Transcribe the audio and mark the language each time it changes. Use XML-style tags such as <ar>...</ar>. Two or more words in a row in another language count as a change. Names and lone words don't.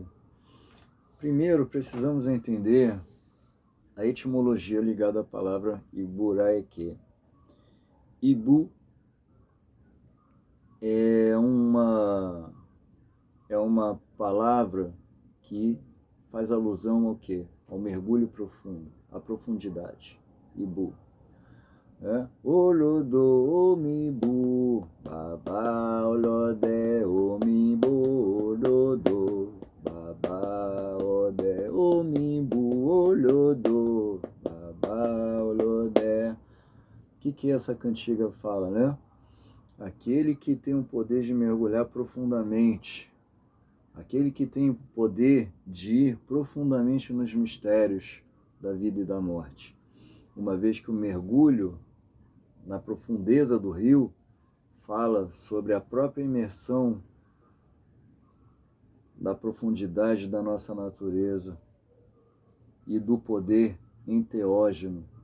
<pt>Primeiro, precisamos entender a etimologia ligada à palavra Iburaike. Ibu é uma palavra que faz alusão ao quê? Ao mergulho profundo, à profundidade. Ibu.</pt> <yo>Olodo omibu, baba olode omibu, olodo, baba ode omibu, olodo, baba olode.</yo> <pt>O que essa cantiga fala, né? Aquele que tem o poder de mergulhar profundamente, aquele que tem o poder de ir profundamente nos mistérios da vida e da morte. Uma vez que o mergulho na profundeza do rio fala sobre a própria imersão da profundidade da nossa natureza e do poder enteógeno.</pt>